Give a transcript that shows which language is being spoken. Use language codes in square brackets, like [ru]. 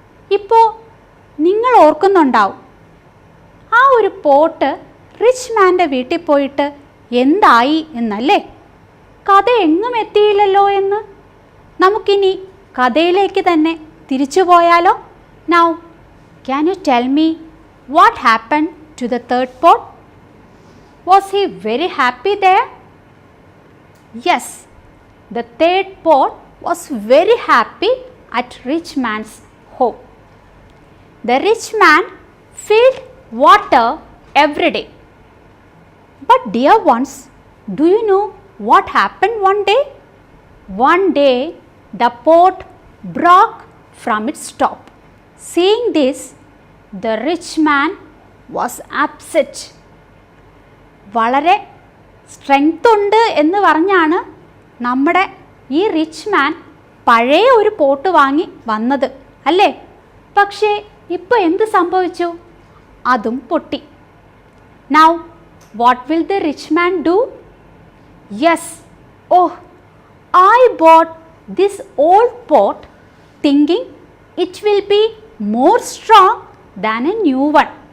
[ml] ഇപ്പോൾ നിങ്ങൾ ഓർക്കുന്നുണ്ടാവും, ആ ഒരു പോട്ട് റിച്ച് മാൻ്റെ വീട്ടിൽ പോയിട്ട് എന്തായി എന്നല്ലേ? കഥ എങ്ങും എത്തിയില്ലല്ലോ എന്ന്. നമുക്കിനി കഥയിലേക്ക് തന്നെ തിരിച്ചു പോയാലോ? [en] Now can you tell me what happen to the third pot? Was he very happy there? Yes, the third pot was very happy at rich man's home. The rich man filled water every day. But dear ones, do you know what happened one day? One day the pot broke from its top. Seeing this, the rich man was upset. [ml] വളരെ strength ഉണ്ട് എന്ന് പറഞ്ഞാണ് നമ്മുടെ ഈ rich മാൻ പഴയ ഒരു pot വാങ്ങി വന്നത് അല്ലേ? പക്ഷേ ഇപ്പോൾ എന്ത് സംഭവിച്ചു? അതും പൊട്ടി. [en] Now what will the rich man do? Yes, oh, I bought this old pot thinking it will be more strong than a new one.